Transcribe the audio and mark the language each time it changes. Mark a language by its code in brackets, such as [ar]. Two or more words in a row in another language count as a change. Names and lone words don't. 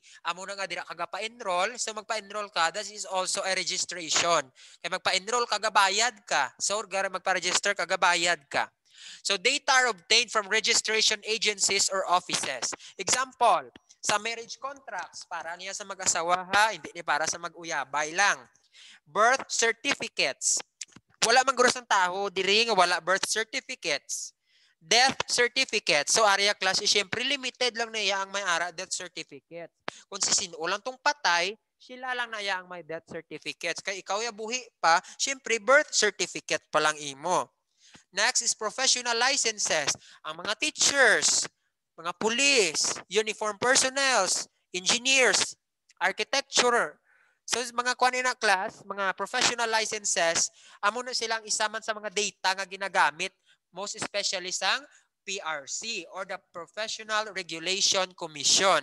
[hil] Amo na nga dira ka pa-enroll, so magpa-enroll ka, [en] that is also a registration. [hil] Kay magpa-enroll ka gabayad ka. So gara magpa-register ka gabayad ka. [en] So data are obtained from registration agencies or offices. Example, [hil] sa [en] marriage contracts, [hil] para niya sa mag-asawa ha, hindi ni para sa mag-uyabay lang. [en] Birth certificates. [hil] Wala man guro sang taho diri nga wala [en] birth certificates. Death certificates. So area class is syempre limited [hil] lang na iya ang may ara [en] death certificate. [hil] Kung sino lang tong patay, sila lang na iya ang may [en] death certificates. [hil] Kay ikaw ya buhi pa, syempre [en] birth certificate [hil] pa lang imo. [en] Next is professional licenses. [hil] Ang mga teachers, mga police, [en] uniform personnel, [hil] engineers, architecture. So mga kuan na class, mga [en] professional licenses, [hil] amo na silang isaman sa mga data nga ginagamit, [en] most especially [hil] sang PRC or the Professional Regulation Commission.